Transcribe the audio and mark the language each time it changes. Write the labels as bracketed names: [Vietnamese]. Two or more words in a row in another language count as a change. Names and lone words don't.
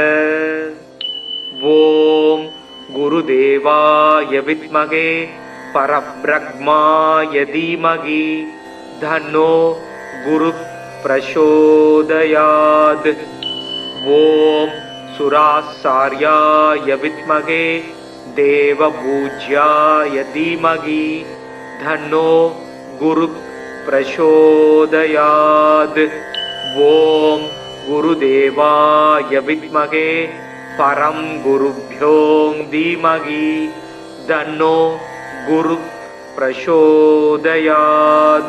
[Sanskrit] ओम् गुरुदेवाय विद्महे परब्रह्माय धीमहि तन्नो गुरु प्रचोदयात्. ஓம் सुराचार्याय विद्महे देवपूज्याय धीमहि तन्नो गुरुः प्रचोदयात्। ओम गुरुदेवाय विद्महे परम गुरुभ्यो धीमहि तन्नो गुरुः प्रचोदयात्।